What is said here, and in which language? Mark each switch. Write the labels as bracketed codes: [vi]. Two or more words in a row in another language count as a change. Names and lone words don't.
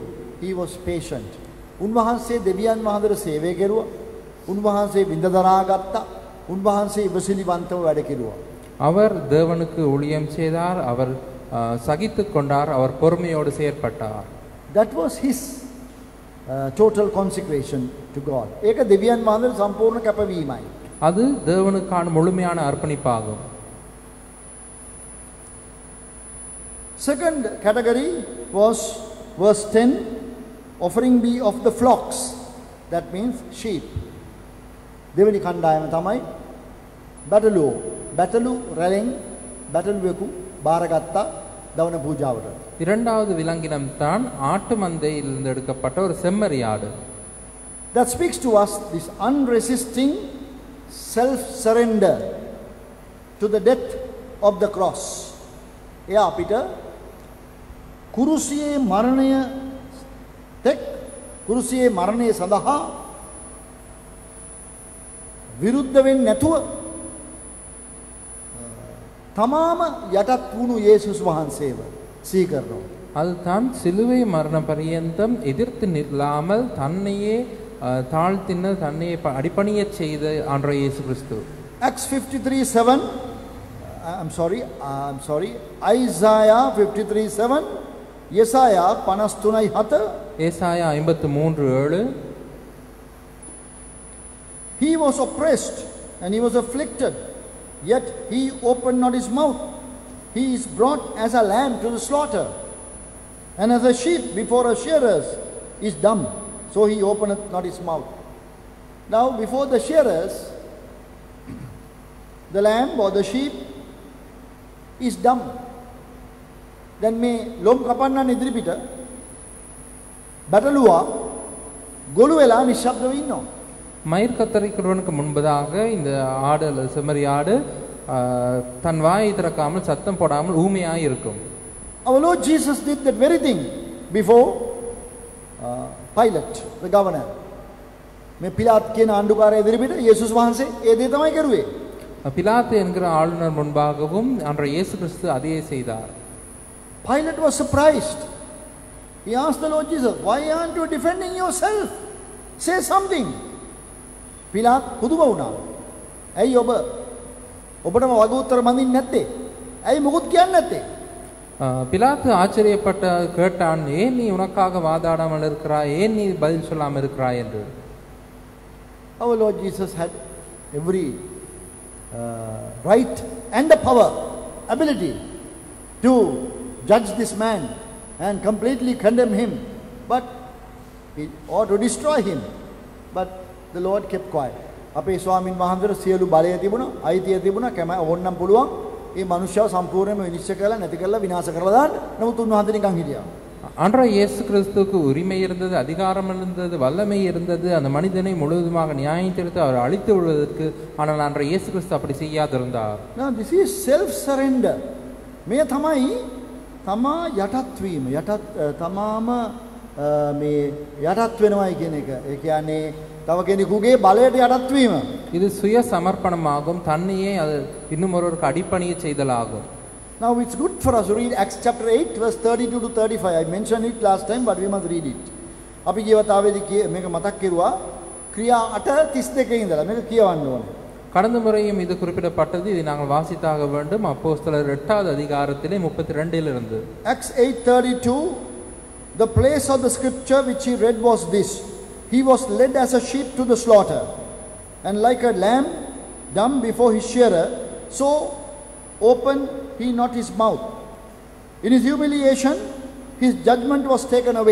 [en] He was patient. [si] උන්වහන්සේ දෙවියන් වහන්සේට සේවය කෙරුවා. උන්වහන්සේ විඳ දරා ගත්තා. උන්වහන්සේ ඉවසිලිවන්තව වැඩ කෙරුවා. [ta] அவர் தேவனுக்கு ஊழியம் செய்தார், அவர் சகித்துக் கொண்டார், அவர் பொறுமையோடு செயற்பட்டார். [en] That was his total consecration to God. [si] ඒක දෙවියන් වහන්සේට සම්පූර්ණ කැපවීමයි. [ta] அது தேவனுக்கான முழுமையான அர்ப்பணிப்பாகும். [en] Second category was verse 10, offering be of the flocks. That means sheep. [si] දෙවෙනි කණ්ඩායම තමයි බැටළු රැලෙන් බැටළුවෙකු බාරගත්තා දවන පූජාවට. [ta] இரண்டாவது விலங்கினம் தான் ஆட்டு மந்தையிலிருந்து எடுக்கப்பட்ட ஒரு செம்மறியாடு. [en] That speaks to us this unresisting self-surrender to the death of the cross. [si] එයා අපිට කුරුසියේ මරණය තෙක් කුරුසියේ මරණය සඳහා විරුද්ධ වෙන්නේ නැතුව තමාම යටත් වුණු යේසුස් වහන්සේව සීකරනවා. [ta] அதுதான் சிலுவை மரண பரியந்தம் எதிர்த்து நில்லாமல் தன்னையே தாழ்த்தின தன்னையே அடிபணிய செய்த ஆண்டவர் இயேசு கிறிஸ்து. [en] Acts 53:7 I'm sorry Isaiah 53:7 Yesaya 53:7 [ta] ஏசாயா 53:7 [en] He was oppressed and he was afflicted, yet he opened not his mouth. He is brought as a lamb to the slaughter, and as a sheep before her shearers is dumb, so he openeth not his mouth. Now before the shearers, the lamb or the sheep is dumb. [si] Then මේ ලොම් කපන්නන් ඉදිරිපිට බැටළුවා ගොළු වෙලා නිශ්ශබ්දව ඉන්නවා. [ta] மயிர் கத்தரிக்கிறவனுக்கு முன்பதாக இந்த ஆடு அல்லது செம்மறி ஆடு தன் வாயை திறக்காமல் சத்தம் போடாமல் ஊமையாய் இருக்கும். [en] Our Lord Jesus did that very thing before Pilate, the governor. [si] මේ පිලාත් කියන ආණ්ඩුකාරය ඉදිරිපිට යේසුස් වහන්සේ ඒ දේ තමයි කරුවේ. [ta] பிலாத்து என்கிற ஆளுநர் முன்பாகவும் ஆண்டவர் இயேசு கிறிஸ்து அதையே செய்தார். [en] Pilate was surprised. He asked the Lord Jesus, why aren't you defending yourself? Say something. [si] පිලාත් පුදුම වුණා. ඇයි ඔබටම වග උත්තර මඳින්නේ නැත්තේ? ඇයි මොකුත් කියන්නේ නැත්තේ? [ta] பிலாத்து ஆச்சரியப்பட்ட கேட்டான், ஏன் நீ உனக்காக வாதாடாமல் இருக்கிறாய், ஏன் நீ பதில் சொல்லாமல் இருக்கிறாய் என்று. [en] Our Lord Jesus had every right and the power, ability to judge this man and completely condemn him, or to destroy him. But the Lord kept quiet. [si] අපේ ස්වාමින් වහන්සේට සියලු බලය තිබුණා, අයිතිය තිබුණා, ඕන්නම් පුළුවන් මේ මනුෂ්‍යව සම්පූර්ණයෙන්ම විනිශ්චය කරලා නැති කරලා විනාශ කරලා දාන්න. නමුත් උන්වහන්සේ නිකන් හිටියා. [ta] ஆண்டவர் இயேசு கிறிஸ்துவுக்கு உரிமை இருந்தது, அதிகாரம் இருந்தது, வல்லமை இருந்தது. அந்த மனிதனை முழுவதுமாக நியாயம் தீர்த்து அவர் அழித்து விடுவதற்கு. ஆனால் ஆண்டவர் இயேசு கிறிஸ்து அப்படி செய்யாதிருந்தார். [en] Now this is self surrender. [si] මේ තමයි තමා යටත් වීම. තමාම මේ යටත් වෙනවයි කියන එක. ඒ කියන්නේ තව කෙනෙකුගේ බලයට යටත් වීම. [ta] இது சுய சமர்ப்பணமாகும், தன்னையே இன்னும் ஒருவருக்கு அடிபணிய செய்தலாகும். [en] Now it's good for us to read Acts chapter 8 verse 32 to 35. I mentioned it last time, but we must read it. [si] අපි ජීවිතාවේදී මේක මතක් කෙරුවා. ක්‍රියා 8:32 ඉඳලා මේක කියවන්න ඕනේ. [ta] கடந்த முறையும் இது குறிப்பிடப்பட்டது. இதை நாங்கள் வாசித்தாக வேண்டும். அப்போஸ்தலர் 8வது அதிகாரத்திலே 32 இருந்து. [en] Acts 8:32 The place of the scripture which he read was this: He was led as a sheep to the slaughter, and like a lamb dumb before his shearer, so opened he not his mouth. In his humiliation, his judgment was taken away.